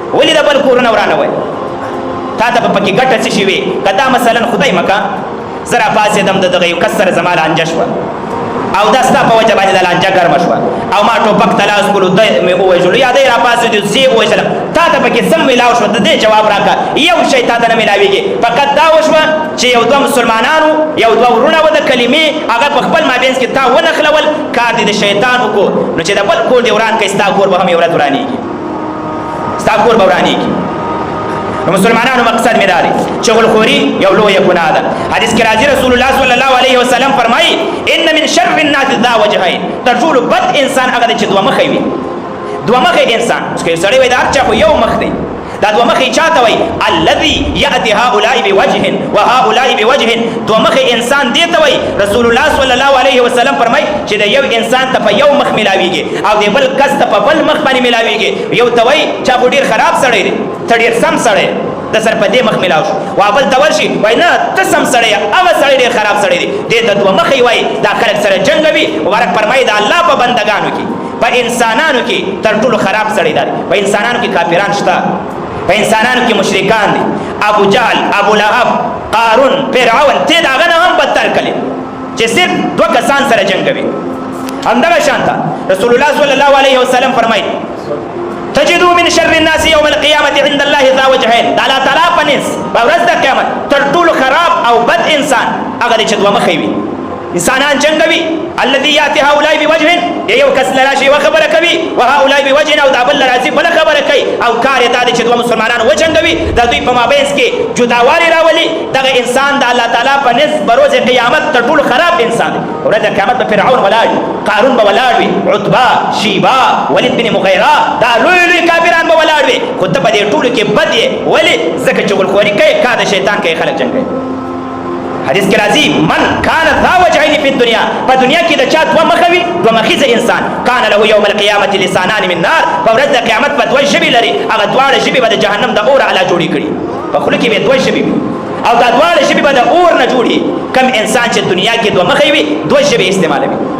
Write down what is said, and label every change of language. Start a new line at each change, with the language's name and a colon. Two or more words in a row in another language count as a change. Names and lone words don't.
Pashto: د بل کورونه ورانه وایي تا ته به پکې ګټه څه شي وي که دا مثلا خدای مکه زه راپاڅېدم د دغه یو کس سره زما لانجه شوه او دا ستا په وجه باندې د لانجه ګرمه شوه او ما ټوپک ته لاس کړو دی مې ووژلو یا دی راپاڅېدو زه یې ووژلم تا ته پکې څه میلاو شوه د دې جواب راکړه یو شی تا ته نه میلاویږي فقط دا وشوه چې یو دوه مسلمانانو یو دوه ورونه و د کلمې هغه په خپل مابینځ کې تا ونښلول کار دې د شیطان وکړو نو چې د بل کور دې وران کړي ستا کور به هم یو ورځ ورانېږي ستا کور به ورانېږي نو مسلمانانو مقصد می داري چغلخوري یو لویه ګناه ده حدیث کې راځي رسول الله
Arabic: صلی الله علیه وسلم
Pashto: فرمایي
Arabic: ان من شر الناس ذا وجهين
Pashto: تر ټولو بد انسان هغه چې دوه مخې وي دوه مخې انسان چې سړی وي دا هر چا خو یو مخ دی دا دوه مخې چاته وي
Arabic: الذي ياتي هؤلاء بوجه وهؤلاء بوجه
Pashto: دوه مخې انسان دی ته وي رسول الله
Arabic: صلی الله علیه وسلم
Pashto: فرمایي چې د یو انسان ته په یو مخ ملاويږي او د بل کس ته په بل مخ باندې ملاويږي یو ته وي چې ډیر خراب سړی دی ته ډیر سم سړی د سر په دې مخ ملاو شو وا بل ته ورشي وای نه ته سم سړی هغه سړی ډیر خراب سړی دی دې ته دوه مخې وای دا خلک سره جنګوي مبارک فرمایي دا الله په بندگانو کې په انسانانو کې تر ټولو خراب سړی دی په انسانانو کې کافران شته په انسانانو کې مشرکان دي ابو جهل ابو لهب قارون فرعون ته دا غنه هم بدتر کړي چې صرف دوه کسان سره جنګوي همدغه شانته رسول الله
Arabic: صلی الله علیه وسلم
Pashto: فرمایي
Arabic: تجدو من شر الناس يوم القيامه عند الله ذا وجهين
Pashto: دا الله تعالی پنس په ورځ د قیامت تر ټولو خراب او بد انسان هغه چې دوه مخې وي انسانان جنگوي
Arabic: الذي ياتي هؤلاء بوجه
Pashto: یو کس لراشي وخبره کوي
Arabic: وهؤلاء بوجه
Pashto: او دا بل راځي بل خبره کوي او کار یې دا چې دوه مسلمانانو وجنګوي د دوی په مابینځ کې جداوالي راولي دغه انسان د الله تعالی په نس بروز قیامت تر ټولو خراب انسان ورځ قیامت په فرعون ولاړ قارون به ولاړ وي عتبه شیبه ولید بن مغیره دا لوی لوی کافران به ولاړ وي خو ته په دې ټولو کې بد یې ولې ځکه چې غلخوري کوي کار د شیطان کوي خلک جنګوي حدیث کې راځي
Arabic: من کان ذا وجهين في الدنيا
Pashto: په دنیا کې د چا دوه مخه وي دوه مخیزه انسان
Arabic: کان له یوم القیامت لسانان من نار
Pashto: په ورځ د قیامت په دوه ژبې لري هغه دواړه ژبې به د جهنم د اور اعلی جوړې کړي په خوله کې به دوه ژبې وي او دا دواړه ژبې به د اور نه جوړي کم انسان چې دنیا کې دوه مخې وي دوه ژبې استعمالوي